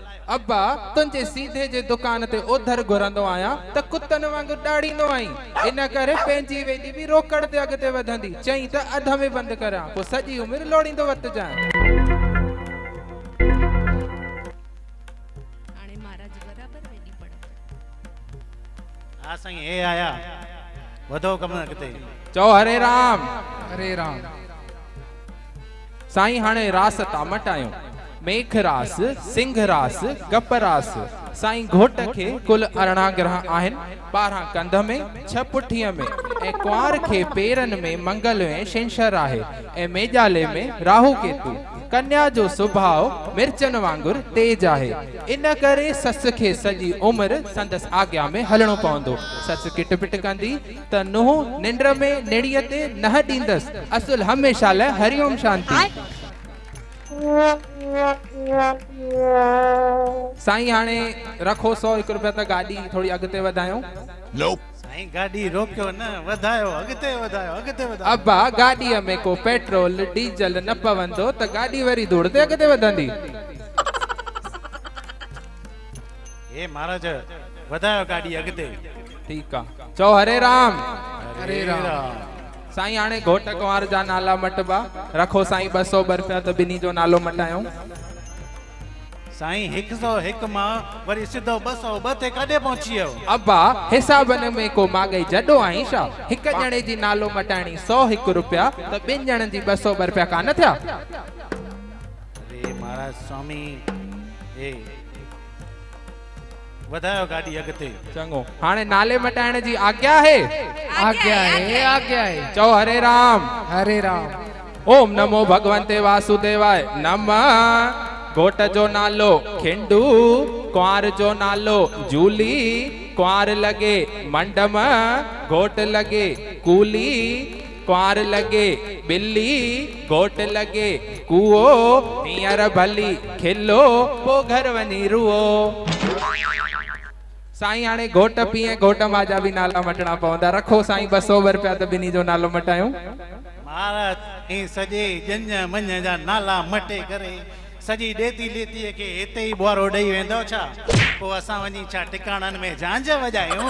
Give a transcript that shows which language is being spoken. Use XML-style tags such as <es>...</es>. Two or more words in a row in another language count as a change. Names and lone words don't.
<sd>अब्बा तुंहिंजे सीधे जे दुकान ते उधर घुरंदो आहियां त कुतन वांगुरु ॾाढ़ींदो आहीं, इन करे पंहिंजी वेदी बि रोकड़ ते अॻिते वधंदी। चई त अध में बंदि करियां, पोइ सॼी उमिरि लोड़ींदो वरितजांइ। हाणे महाराज बराबर वेदी पढ़ो। हा साईं हे आया, वधो कम अॻिते। चओ हरे राम। हरे राम। साईं हाणे रास था मटायूं। मेघ रास, सिंह रास, गप रास। साईं घोट खे कुल 18 ग्रह आहिनि, 12 कंध में, 6 पुठीअ में, ऐं कुंवार खे पेरनि में मंगल ऐं शंशर आहे, ऐं मेजाले में राहु केतु। कन्या जो सुभाव मिर्चन वांगुरु तेज आहे, इन करे सस खे सॼी उमिरि संदसि आज्ञा में हलणो पवंदो। सस किट पिट कंदी त नुंहुं निंड में निड़ीअ ते न ॾींदसि, असुल हमेशा लाइ हरिओम शांति। साईं हाणे रखो 101 रुपया। त गाॾी थोड़ी अॻिते वधायूं। साईं गाड़ी रोकियो न, वधायो, अॻिते वधायो, अॻिते वधायो। अब्बा गाॾीअ में को पेट्रोल डीजल न पवंदो त गाॾी वरी धूड़ ते अॻिते वधंदी। हे महाराज वधायो गाड़ी अॻिते।</sd> <hi>ठीक है</hi> <sd>चो हरे राम हरे राम साईं हाणे घोट कुंवार जा नाला मटबा रखो साईं 200 रुपया तो बिनी जो नालो मटायो साईं 101 मां वरी सिधो 202 ते कॾहिं पहुची वियो अब्बा हिसाबन में को मागई जडो आई छा हिक जणे जी नालो मटाणी 101 रुपया तो बिन जणन जी 200 रुपया कान थिया अरे महाराज स्वामी ए वधायो गाड़ी अगते चंगो हाणे नाले मटाइण जी आज्ञा है आज्ञा है आज्ञा है चो हरे राम हरे राम</sd> <sa>ओम नमो भगवंते वासुदेवाय नमः</sa> <sd>घोट जो नालो खिंडू कुंवार जो नालो जूली कुंवार लगे मंडम घोट लगे कूली कुंवार लगे बिल्ली घोट लगे कुओ हींअर भली खिलो पो घर वनी रुओ साईं हाणे घोट पीए घोट माजा भी नाला मटना पवंदा रखो साईं 200 रुपया तो बिनी जो नालो मटायो महाराज ई सजे जंज मंज जा नाला मटे करे सजी देती लेती के हिते ही बुआरो ॾेई वेंदो छा पोइ असां वञी छा टिकाणनि में झांझ वॼायूं</sd>